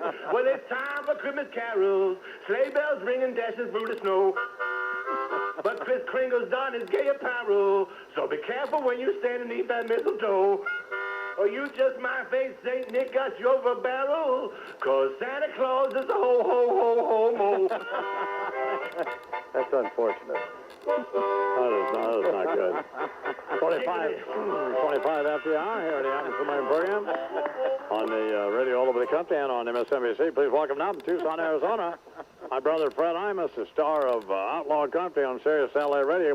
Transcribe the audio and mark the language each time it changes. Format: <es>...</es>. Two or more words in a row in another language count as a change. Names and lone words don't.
<en>Well, it's time for Christmas carols. Sleigh bells ringing, dashes through the snow. But Kris Kringle's donned his gay apparel, so be careful when you stand beneath that mistletoe. Or you just might face St. Nick got you over a barrel, 'cause Santa Claus is a ho-ho-ho-ho-mo. That's unfortunate. That is not good. 25 after the hour here at the Imus Morning program on the radio all over the country and on MSNBC. Please welcome now from Tucson, Arizona, my brother Fred Imus, the star of Outlaw Country on Sirius LA Radio.</en>